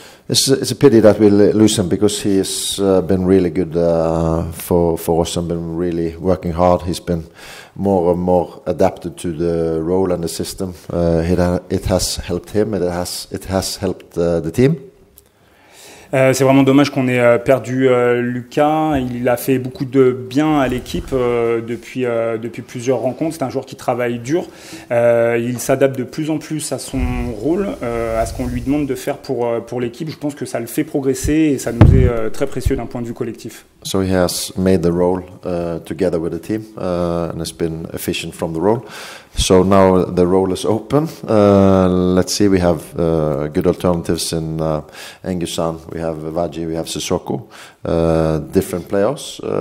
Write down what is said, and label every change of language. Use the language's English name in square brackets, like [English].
[English] It's a pity that we lose him because he has been really good for us and been really working hard. He's been more and more adapted to the role and the system. It has helped him. It has helped the team. [French] C'est vraiment dommage qu'on ait perdu Lucas. Il a fait beaucoup de bien à l'équipe depuis plusieurs rencontres. C'est un joueur qui travaille dur. Il s'adapte de plus en plus à son rôle, à ce qu'on lui demande de faire pour l'équipe. Je pense que ça le fait progresser et ça nous est très précieux d'un point de vue collectif. [English] So he has made the role together with the team and has been efficient from the role. So now the role is open. Let's see, we have good alternatives in Engusan. We have Vaji, we have Sissoko. Different players.